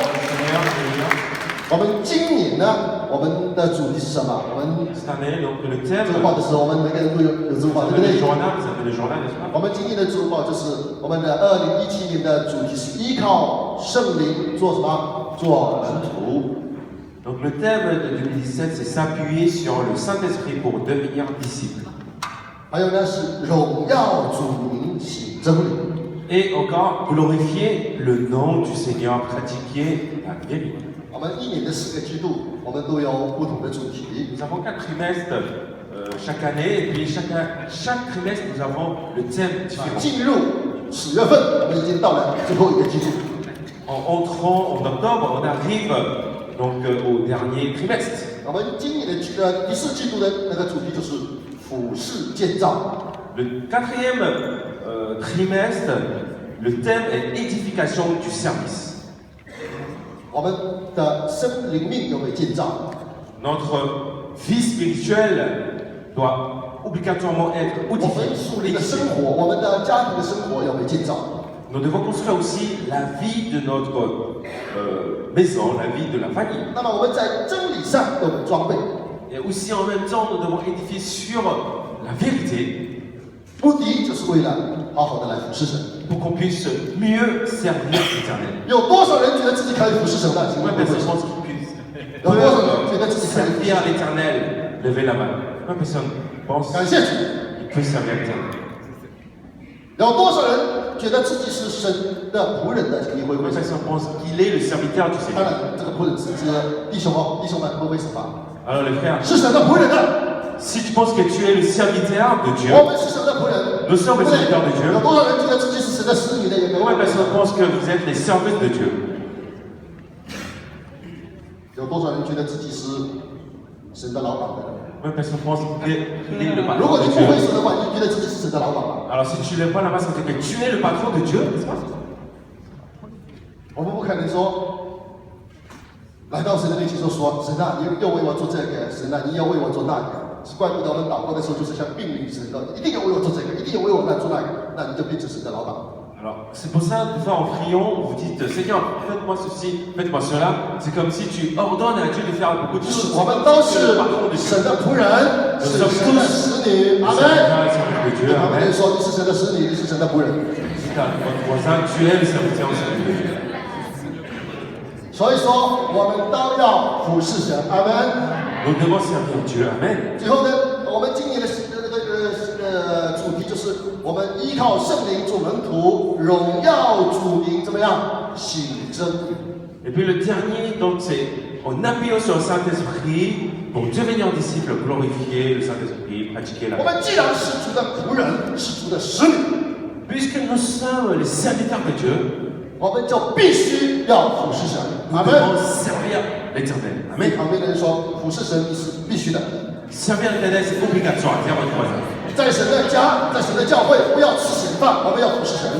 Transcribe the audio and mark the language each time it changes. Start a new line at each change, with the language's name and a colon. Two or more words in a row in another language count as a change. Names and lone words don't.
Chinese: 我们今年呢，我们的主题是什么？我们这个报的时候，我们每个人都有这个报，对不对？我们今年的主报就是我们的2017年的主题是依靠圣灵做什么？做门徒。
French: Donc le thème de 2017, c'est s'appuyer sur le Saint-Esprit pour devenir disciple.
Chinese: 还有呢是荣耀主名行真理。
French: Et encore glorifier le nom du Seigneur, pratiquer la vérité.
Chinese: 我们一年的4个季度，我们都有不同的主题。
French: Nous avons 4 trimestres chaque année, et puis chaque trimestre nous avons le thème différent.
Chinese: 进入10月份，我们已经到了最后一个季度。
French: En entrant en octobre, on arrive donc au dernier trimestre.
Chinese: 我们今年的第4季度的那个主题就是俯视建造。
French: Le 4e trimestre, le thème est édification du service.
Chinese: 我们的生灵命有被建造。
French: Notre vie spirituelle doit obligatoirement être
Chinese: 我们属灵的生活，我们的家庭的生活有被建造。
French: Nous devons construire aussi la vie de notre maison, la vie de la famille.
Chinese: 那么我们在真理上有被装备。
French: Et aussi en même temps, nous devons édifier sur la vérité.
Chinese: 目的就是为了好好的来服侍神。
French: Pour qu'on puisse mieux servir l'Éternel.
Chinese: 有多少人觉得自己可以服侍神的？请问
French: Combien de personnes pensent qu'ils puissent
Chinese: 有多少人觉得自己可以服侍
French: servir
Chinese: 神？
French: l'Éternel? Levez la main. Combien de personnes pensent
Chinese: 感谢主。
French: qu'ils peuvent servir l'Éternel?
Chinese: 有多少人觉得自己是神的仆人的？请你挥挥
French: Combien de
Chinese: 手。
French: personnes pensent qu'il est le serviteur du
Chinese: 当
French: Seigneur?
Chinese: 然，这个仆人是指弟兄哦，弟兄们挥挥手吧。
French: Alors les frères,
Chinese: 是神的仆人的，
French: si tu penses que tu es le serviteur de Dieu,
Chinese: 我们是神的仆人。
French: nous sommes les serviteurs de
Chinese: 有
French: Dieu.
Chinese: 多少人觉得自己是神的使女的？有没有？
French: Combien de personnes pensent que vous êtes les serviteurs de Dieu?
Chinese: 有多少人觉得自己是神的老板的？
French: Combien de personnes pensent qu'il est le
Chinese: 如
French: patron
Chinese: 果
French: de
Chinese: 你不挥
French: Dieu?
Chinese: 手的话，你觉得自己是神的老板吗？
French: Alors si tu lèves pas la main, ça veut dire que tu es le patron de Dieu, n'est-ce pas?
Chinese: 我们不可能说来到神的面前说神啊，你要为我做这个，神啊，你要为我做那个。怪不得我们祷告的时候，就是像命令神的，一定要为我做这个，一定要为我做那个。那你就变成神的老板。
French: Alors, c'est pour ça, des fois en priant, vous dites Seigneur, faites-moi ceci, faites-moi cela. C'est comme si tu ordonnes à Dieu de faire beaucoup de choses.
Chinese: 我们都是神的仆人，是神的使女。阿门。阿门。说你是神的使女，你是神的仆人。
French: Dites à votre voisin, tu es le serviteur au service de Dieu.
Chinese: 所以说，我们都要服侍神。阿门。
French: Nous devons servir Dieu. Amen.
Chinese: 最后呢，我们今年的主题就是我们依靠圣灵做门徒，荣耀主名，怎么样？显真。
French: Et puis le dernier, donc c'est en appuyant sur le Saint-Esprit pour devenir disciple, glorifier le Saint-Esprit, pratiquer la
Chinese: 我
French: foi.
Chinese: 们既然是主的仆人，是主的使女，
French: Puisque nous sommes les serviteurs de Dieu,
Chinese: 我们就必须要服侍神。
French: nous
Chinese: 阿
French: devons
Chinese: 门。
French: servir l'Éternel.
Chinese: 对
French: Amen.
Chinese: 旁边的人说，服侍神是必须的。
French: Servir l'Éternel, c'est obligatoire. Tiens votre voisin.
Chinese: 在神的家，在神的教会，不要吃闲饭，我们要服侍神。